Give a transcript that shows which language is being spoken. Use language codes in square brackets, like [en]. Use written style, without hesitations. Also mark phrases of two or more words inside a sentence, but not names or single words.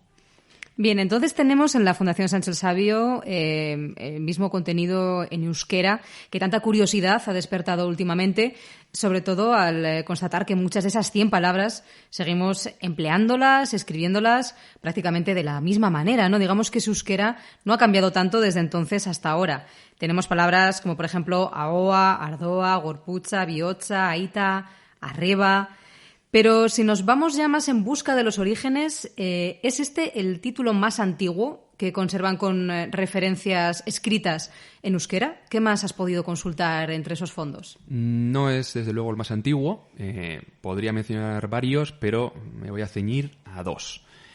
[es] Bien, entonces tenemos en la Fundación Sancho el Sabio el mismo contenido en euskera que tanta curiosidad ha despertado últimamente, sobre todo al constatar que muchas de esas 100 palabras seguimos empleándolas, escribiéndolas prácticamente de la misma manera, ¿no? Digamos que su euskera no ha cambiado tanto desde entonces hasta ahora. Tenemos palabras como, por ejemplo, [eu] ahoa, ardoa, gorputza, bihotza, aita, arreba. [es] Pero si nos vamos ya más en busca de los orígenes, ¿es este el título más antiguo que conservan con referencias escritas en euskera? ¿Qué más has podido consultar entre esos fondos? No es, desde luego, el más antiguo. Podría mencionar varios, pero me voy a ceñir a dos.